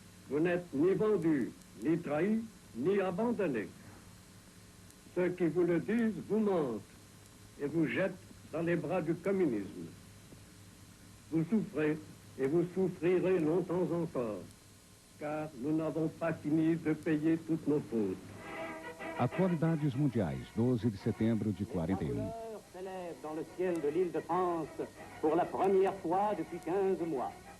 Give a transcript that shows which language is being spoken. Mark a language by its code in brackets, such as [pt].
[fr] Vous n'êtes ni vendu, ni trahi, ni abandonné. Ceux qui vous le disent vous mentent et vous jettent dans les bras du communisme. Vous souffrez et vous souffrirez longtemps encore, car nous n'avons pas fini de payer toutes nos fautes. [pt] Atualidades mundiais, 12 de setembro de 41. [fr] S'élève dans le ciel de l'île de France pour la première fois depuis 15 mois.